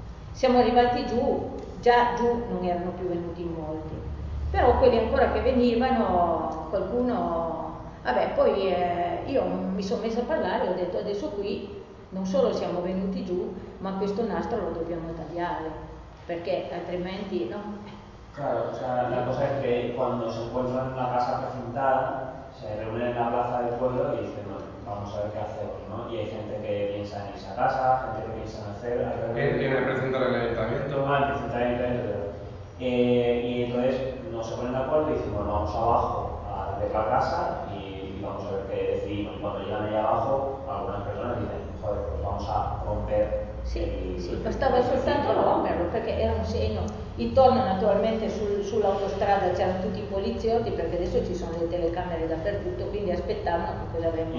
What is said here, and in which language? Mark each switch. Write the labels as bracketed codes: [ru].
[it] Siamo arrivati giù, già giù non erano più venuti molti, però quelli ancora che venivano, qualcuno... Vabbè, poi io mi sono messa a parlare e ho detto adesso qui non solo siamo venuti giù, ma questo nastro lo dobbiamo tagliare, perché altrimenti no. [es] Claro, o sea, la cosa es que cuando se encuentran en la casa precintada, se reúnen en la plaza del pueblo y dicen, no, vamos a ver qué hacemos, ¿no? Y hay gente que piensa en esa casa, gente que piensa en hacer... ¿Quién representa el ayuntamiento? Ah, el presidente del ayuntamiento. Y entonces no se ponen de acuerdo y dicen, bueno, vamos abajo a ver la casa y vamos a ver qué decidimos. Y cuando llegan ahí abajo, algunas personas dicen, joder, pues vamos a romper [it] Sì, bastava soltanto romperlo perché era un segno. Intorno naturalmente sull'autostrada c'erano tutti i poliziotti, perché adesso ci sono le telecamere dappertutto, quindi aspettavano che cosa avremmo